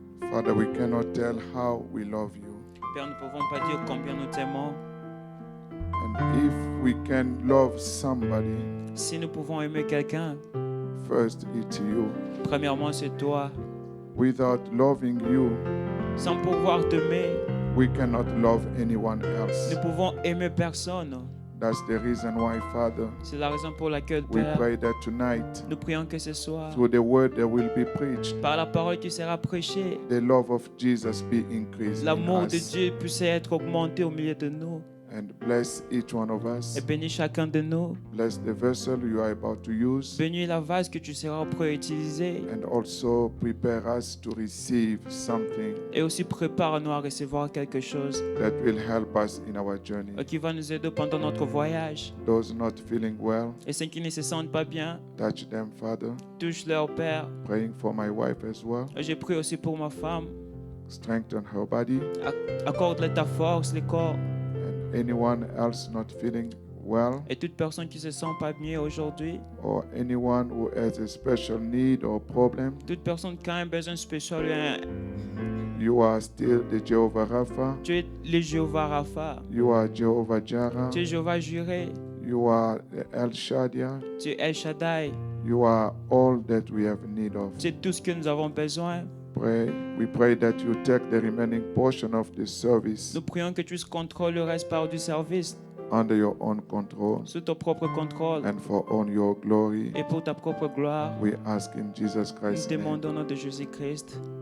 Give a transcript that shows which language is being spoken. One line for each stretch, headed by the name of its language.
English: Father, we cannot tell how we love you.
French: Père, nous ne pouvons pas dire combien nous t'aimons.
English: And if we can love somebody,
French: Si nous pouvons aimer quelqu'un,
English: first it's you.
French: premièrement c'est toi.
English: Without loving you,
French: Sans pouvoir t'aimer,
English: we cannot love anyone else.
French: nous pouvons aimer personne.
English: That's the reason why, Father,
French: C'est la raison pour laquelle,
English: we
French: Père,
English: pray that tonight,
French: nous prions que ce soir,
English: through the word that will be preached,
French: par la parole qui sera prêchée,
English: the love of Jesus be increased in
French: l'amour de
English: us.
French: Dieu puisse être augmenté au milieu de nous.
English: And bless each one of us.
French: Et bénis chacun de nous.
English: Bless the vessel you are about to use.
French: Bénis la vase que tu seras prêt à utiliser.
English: And also prepare us to receive something
French: Et aussi prépare-nous à recevoir quelque chose
English: that will help us in our journey.
French: qui va nous aider pendant notre voyage.
English: Those not feeling well,
French: Et ceux qui ne se sentent pas bien,
English: touch them, Father.
French: touche leur Père.
English: Praying for my wife as well.
French: Et je prie aussi pour ma femme.
English: Strengthen her body.
French: Accorde-le ta force, le corps.
English: And anyone else not feeling well,
French: Et toute personne qui se sent pas bien aujourd'hui,
English: or anyone who has a special need or problem,
French: toute personne qui a un besoin spécial,
English: you are still the Jehovah Rapha.
French: tu es le Jéhovah Rapha,
English: You are Jehovah Jireh.
French: tu es Jéhovah Jireh,
English: You are El Shaddai.
French: Tu es El Shaddai.
English: You are all that we have need of.
French: Tu es tout ce que nous avons besoin.
English: We pray that you take the remaining portion of this service
French: Nous prions que tu contrôles le reste part du service
English: under your own control
French: sous ton propre contrôle
English: and for on your glory.
French: et pour ta propre gloire.
English: We ask in Jesus
French: Nous
English: Christ's name.
French: demandons au nom de Jésus-Christ.